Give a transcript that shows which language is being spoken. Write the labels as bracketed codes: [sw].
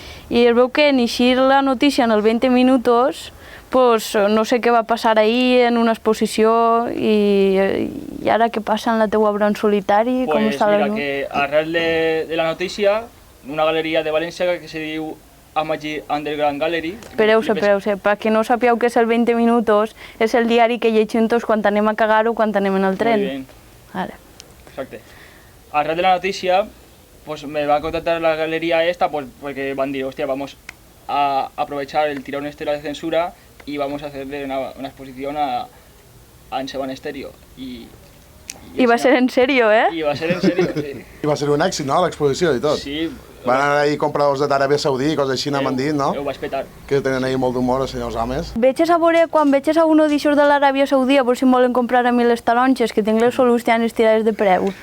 [ca] I es veu que en eixir la notícia en el 20 minutos, pues no sé què va passar ahir en una exposició i ara què passa en la teua obra en solitari? Pues mira, que arrel de la notícia, una galeria de València que se diu Amagi Underground Gallery. Espereu-se, perquè no sapíeu què és el 20 minutos, és el diari que llegim tots quan anem a cagar o quan anem en el tren. [es] Muy bien. Vale. [ca] Exacte. Arrel de la notícia, [es] pues me va a contactar la galería esta pues porque van a decir, hostia, vamos a aprovechar el tirón este de la censura y vamos a hacerle una exposición a En Seban Estéreo. [ca] I va ser en serio, eh? I va ser en serio, sí. I va ser un èxit, no?, l'exposició i tot. Sí. Van anar ahí compradors d'Aràbia Saudí i coses així, m'han dit, no? Ho vaig petar. Que tenen ahí molt d'humor, els senyors homes. Veig a veure, quan veig a uno d'aixòs de l'Aràbia Saudí, a veure si em volen comprar a mi les talonxes, que tinc les solucions tirades de preu.